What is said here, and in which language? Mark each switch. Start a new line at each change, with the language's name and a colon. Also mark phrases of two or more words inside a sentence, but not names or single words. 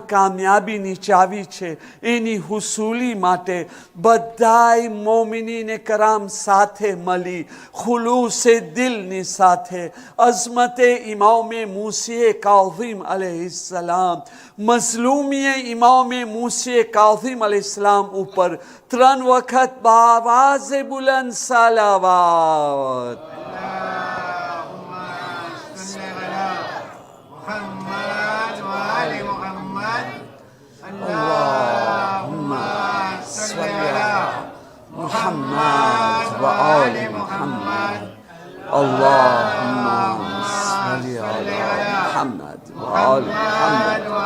Gujarati: કામયાબીની ચાવી છે એની હુસૂલી માટે બધાય
Urdu: مومنینِ کرام
Gujarati: સાથે મળી ખુલૂસે દિલની સાથે અઝમતે ઇમામે મૂસી કાઝિમ અલૈહિસ્સલામ, મઝલૂમીએ ઇમામે મૂસી કાઝિમ અલૈહિસ્સલામ ઉપર 3 વખત
Urdu: بآوازِ بلند
Gujarati: સલાવત.
Arabic: محمد وآل محمد. اللهم صل على محمد وآل محمد.